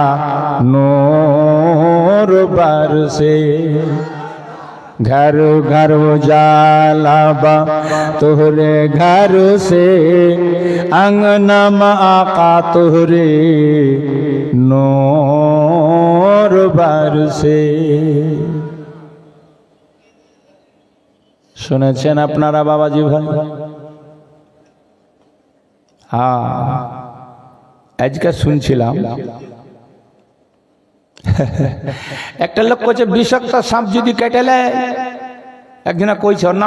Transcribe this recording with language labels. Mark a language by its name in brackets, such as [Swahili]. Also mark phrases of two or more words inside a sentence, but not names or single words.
[Bhojpuri] नूर बरसे, घर घर उजाला बा तोहरे घर से, अंगना में आका तोहरे नूर बरसे। [Bangla] শুনেছেন আপনারা বাবাজি ভাই? হ্যাঁ, আজকে শুনছিলাম একটা লোক কইছে বিষাক্ত সাপ যদি কেটেলে, একজনা কইছে, ওর